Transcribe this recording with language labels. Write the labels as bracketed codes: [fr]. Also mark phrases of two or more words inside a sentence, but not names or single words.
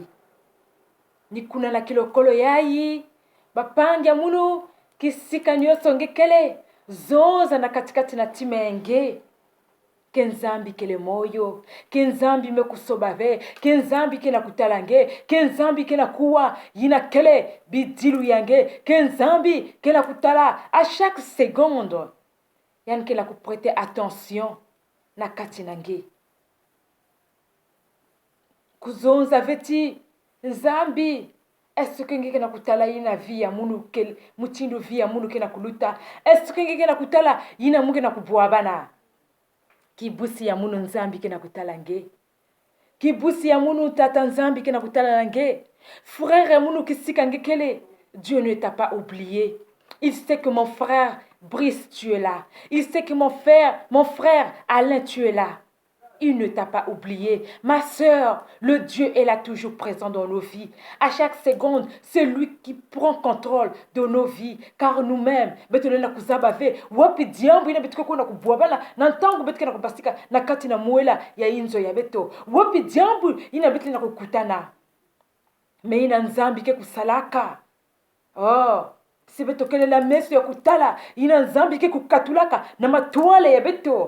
[ktu] Nikuna na kilokolo yayi, bapanja munu kisika nyoso ngekele, zonza na katikati na tima enge. Kenzambi kele moyo, kenzambi mekusobave, kenzambi kena kutalange, kenzambi kena kuwa yina kele bidilu yange, kenzambi kena kutala [fr] à chaque seconde. [ktu] Yan kena kuprete attention na kati nange. Kuzonza veti nzambi, [fr] est-ce que [ktu] nge kena kutala yina via munu kel mutindo via munu kena kuluta? [fr] Est-ce que [ktu] nge kena kutala yina mungu kena kubuabana? Kibusi ya munu nzambi kena kutala nge. Kibusi ya munu tata nzambi kena kutala nge. Frère ya munu kisika nge kele. [fr] Dieu ne t'a pas oublié. Il sait que mon frère Brice, tu es là. Il sait que mon frère Alain, tu es là. Il ne t'a pas oublié. Ma sœur, le Dieu est là toujours présent dans nos vies. À chaque seconde, c'est lui qui prend contrôle de nos vies. Car nous-mêmes, [ktu] betulena kuzabave, wapi diambu ina betuko na kubuabala, nantangu betuko na kubasika na kati na muela ya inzo ya beto. Wapi diambu ina betulena kukutana. Me ina nzambi ke kusalaka. Oh, si beto kele la meso ya kutala, ina nzambi ke kukatulaka na matuale ya beto.